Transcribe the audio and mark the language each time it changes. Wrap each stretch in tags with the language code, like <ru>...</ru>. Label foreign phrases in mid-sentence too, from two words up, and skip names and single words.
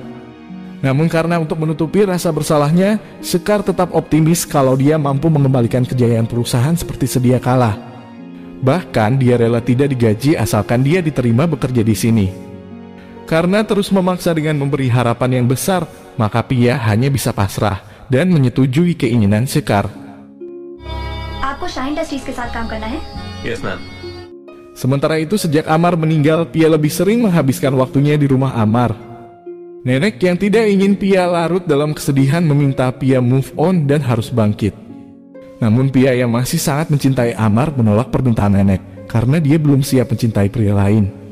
<id>Namun karena untuk menutupi rasa bersalahnya, Sekar tetap optimis kalau dia mampu mengembalikan kejayaan perusahaan seperti sedia kala. Bahkan dia rela tidak digaji asalkan dia diterima bekerja di sini. Karena terus memaksa dengan memberi harapan yang besar, maka Pia hanya bisa pasrah dan menyetujui keinginan Sekar.</id> <hi>आपको शाइन इंडस्ट्रीज के साथ काम करना है?</hi> <en>Yes, ma'am.</en> <id>Sementara itu sejak Amar meninggal, Pia lebih sering menghabiskan waktunya di rumah Amar. Nenek yang tidak ingin Pia larut dalam kesedihan meminta Pia</id> <en>move on</en> <id>dan harus bangkit. Namun Pia yang masih sangat mencintai Amar menolak permintaan nenek karena dia belum siap mencintai pria lain.</id>